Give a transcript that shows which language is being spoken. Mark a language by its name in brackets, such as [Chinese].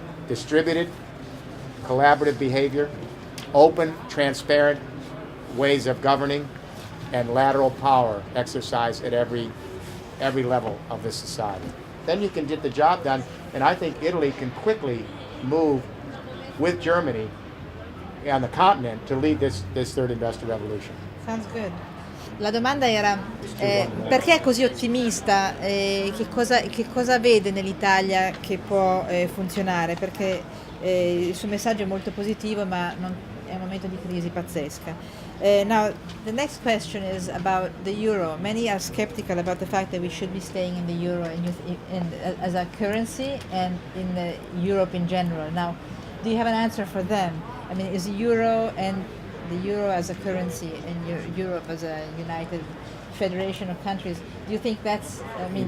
[English] Distributed, collaborative behavior, open, transparent ways of governing, and lateral power exercised at every level of this society. Then you can get the job done, and I think Italy can quickly move with Germany on the continent to lead this third industrial revolution. Sounds good. [Italian] La domanda era perché è così ottimista, che cosa vede nell'Italia che può funzionare, perché il suo messaggio è molto positivo, ma è un momento di crisi pazzesca. [English] Now, the next question is about the euro. Many are skeptical about the fact that we should be staying in the euro as a currency and in Europe in general. Now, do you have an answer for them? I mean, is the euro and the euro as a currency and Europe as a united federation of countries, do you think that's, I mean,